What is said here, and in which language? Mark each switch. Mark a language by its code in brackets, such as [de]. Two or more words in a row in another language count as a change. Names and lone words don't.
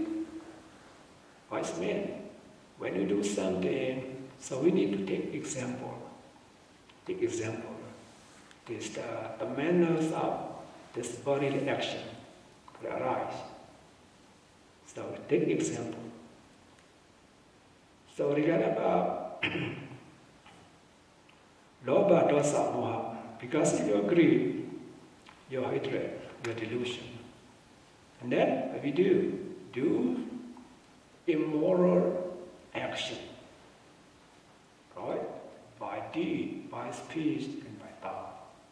[en] Wise men, when you do something, so we need to take example. Take example. This the manners of this bodily action will arise. So take example. So regarding about [pi] lobha, dosa, moha, [en] because of your greed, your hatred, your delusion. And then what we do immoral action, right? By deed, by speech, and by thought.